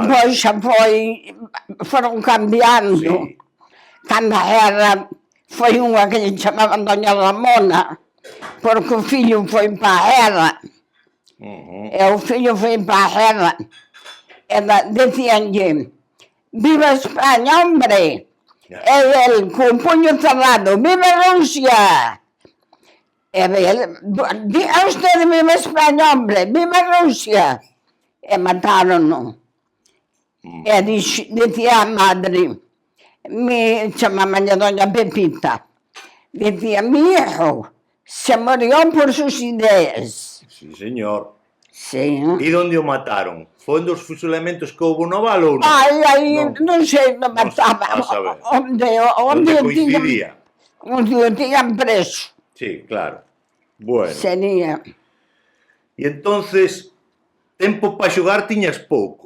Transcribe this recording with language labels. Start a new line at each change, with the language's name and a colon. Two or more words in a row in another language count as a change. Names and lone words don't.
Galician: Despois xa foron cambiando. Sí. Cando era, foi unha que lle chamaban doña Ramona, porque o fillo foi para a guerra. E o fillo foi para a guerra. E decíanlle,
Spanish: viva España, hombre!
Galician: E el, con o puño cerrado, viva Rusia! E el,
Spanish: diga usted viva España, hombre, viva Rusia!
Galician: E mataron-no. E dicía a madre, chamaban a doña Pepita, decía,
Spanish: mi hijo se murió por sus ideas. Sí, señor. Sí.
Galician: E onde o mataron? Foi un dos fusilamentos que houve no Val ou non? Ai, non sei, non mataba. A saber. Onde coincidía? Onde o tiñan preso. Sí, claro. Bueno. Sería. E entonces, tempo para xogar tiñas pouco.